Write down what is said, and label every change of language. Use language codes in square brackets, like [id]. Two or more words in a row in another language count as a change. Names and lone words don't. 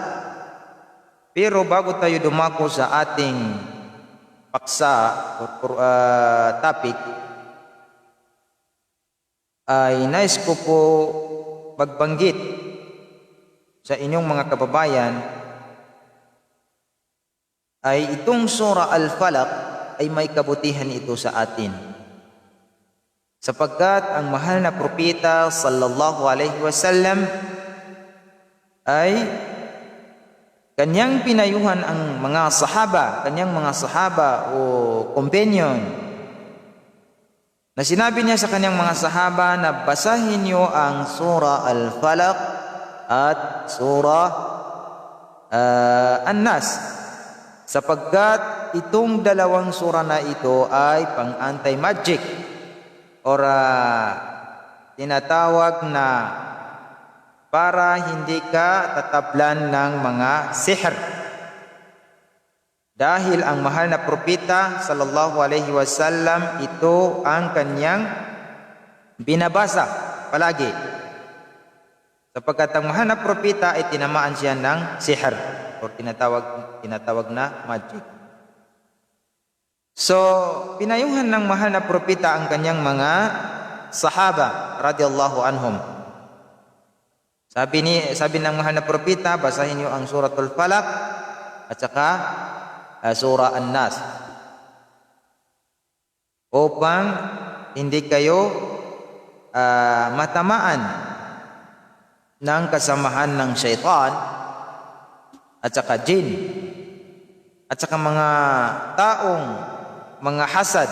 [tl] Pero bago tayo dumako sa ating paksa or topic, ay nais ko po magbanggit sa inyong mga kababayan ay itong Surah Al-Falaq ay may kabutihan ito sa atin, sapagkat ang mahal na propeta [ar] صلى الله عليه وسلم [tl] ay Kanyang pinayuhan ang mga kanyang mga sahaba o companion, na sinabi niya sa kanyang mga sahaba na basahin niyo ang surah Al-Falaq at surah An-Nas, sapagkat itong dalawang surah na ito ay pang-anti-magic or tinatawag na para hindi ka tatablan ng mga sihr. Dahil ang mahal na propeta [ar] صلى الله عليه وسلم, [tl] ito ang kanyang binabasa palagi. Sapagkat ang mahal na propeta ay tinamaan siya ng sihr o tinatawag na magic. So, pinayuhan ng mahal na propeta ang kanyang mga sahaba [ar] رضي الله عنهم. [tl] Sabi ng mahal na propeta, basahin niyo ang suratul Falaq at saka surah An-Nas upang hindi kayo matamaan ng kasamahan ng syaitan at saka jin at saka mga taong mga hasad.